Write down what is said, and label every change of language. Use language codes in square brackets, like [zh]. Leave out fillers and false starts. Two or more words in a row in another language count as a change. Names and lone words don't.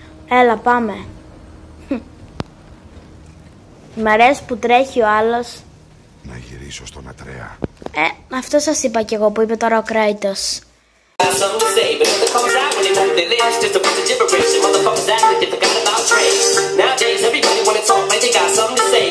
[el] Έλα πάμε. Μ' αρέσει που τρέχει ο άλλος. Να γυρίσω στον Ατρέα. Αυτό σας είπα κι εγώ που είπε τώρα ο Κράιτος. [en] Nowadays everybody wanna talk like they got something to